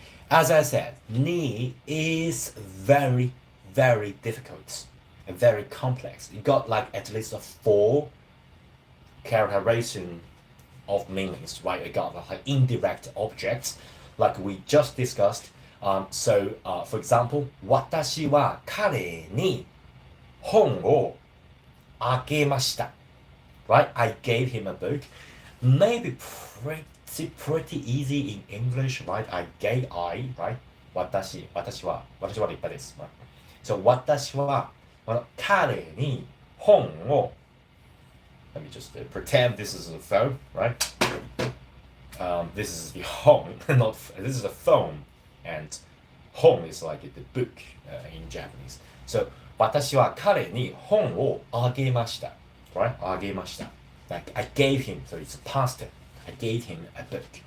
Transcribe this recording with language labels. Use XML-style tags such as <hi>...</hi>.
<en>As I said, knee is very, very difficult and very complex. You got like at least a four characterization of meanings, right? You got like indirect objects, like we just discussed. For example,</en> <ja>私は彼に本をあげました。</ja> <en>Right? I gave him a book. Maybe pretty easy in English, right? Right?</en> <ja>私は立派です。</ja> <en>Right? So</en> <ja>私は彼に本を</ja> <en>Let me just pretend this is a phone, right? This is the home, not this is a phone, and home is like the book in Japanese.</en> <ja>So 私は彼に本をあげました。</ja> <en>Right?</en> <ja>あげました。</ja> <en>Like I gave him, so it's past tense. I gave him a book.</en>